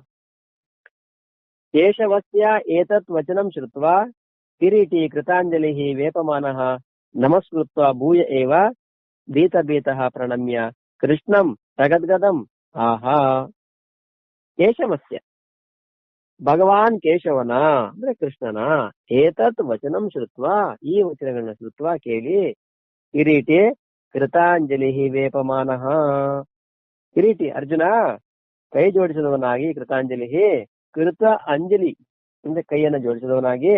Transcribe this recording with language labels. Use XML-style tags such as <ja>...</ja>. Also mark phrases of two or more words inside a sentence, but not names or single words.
<sa>ಕೇಶವಸ್ಯ ಏತತ್ ವಚನಂ ಶ್ರುತ್ವಾ ಕಿರೀಟಿ ಕೃತಾಂಜಲಿಃ ವೇಪಮಾನಃ ನಮಸ್ಕೃತ್ವಾ ಭೂಯ ಏವ ಭೀತಃ ಪ್ರಣಮ್ಯ ಕೃಷ್ಣಂ ಸಗದ್ಗದಂ.</sa> <kn>ಆಹಾ, ಕೇಶವಸ್ಯ ಭಗವಾನ್ ಕೇಶವನ ಅಂದ್ರೆ ಕೃಷ್ಣನ</kn> <sa>ಏತತ್ ವಚನಂ ಶ್ರುತ್ವಾ</sa> <kn>ಈ ವಚನಗಳನ್ನ ಶ್ರುತ್ವಾ ಕೇಳಿ</kn> <sa>ಕಿರೀಟಿ ಕೃತಾಂಜಲಿ ವೇಪಮಾನಃ.</sa> <kn>ಕಿರೀಟಿ ಅರ್ಜುನ ಕೈ ಜೋಡಿಸಿದವನಾಗಿ, ಕೃತಾಂಜಲಿ ಕೃತ ಅಂಜಲಿ ಅಂದ್ರೆ ಕೈಯನ್ನು ಜೋಡಿಸಿದವನಾಗಿ,</kn>